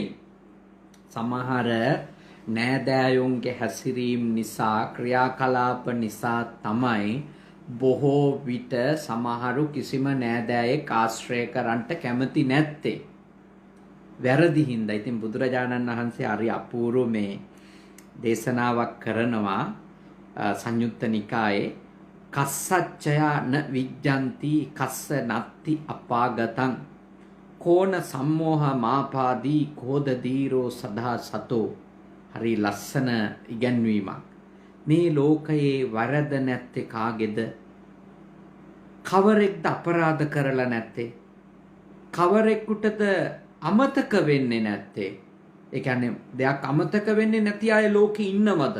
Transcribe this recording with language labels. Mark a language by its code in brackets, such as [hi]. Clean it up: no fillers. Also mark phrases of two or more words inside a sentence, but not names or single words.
[si] සමහර නෑදෑයොන්ගේ හැසිරීම් නිසා ක්‍රියාකලාප නිසා තමයි බොහෝ විට සමහරු කිසිම නෑදෑයෙක් ආශ්‍රය කරන්නට කැමති නැත්තේ. වැරදි හින්දා. ඉතින් බුදුරජාණන් වහන්සේ හරි අපූර්ව මේ දේශනාවක් කරනවා සංයුත්ත නිකායේ [pi] කස්සච්චයන විජ්ජන්ති කස්ස නත්ති අපාගතං කෝන සම්මෝහ මාපාදී කෝද දීරෝ සදා සතෝ. [si] හරි ලස්සන ඉගැන්වීමක්. මේ ලෝකයේ වරද නැත්තේ කාගේද? කවරෙක්ද අපරාධ කරලා නැත්තේ? කවරෙකුටද අමතක වෙන්නේ නැත්තේ? ඒ කියන්නේ දෙයක් අමතක වෙන්නේ නැති අය ලෝකේ ඉන්නවද?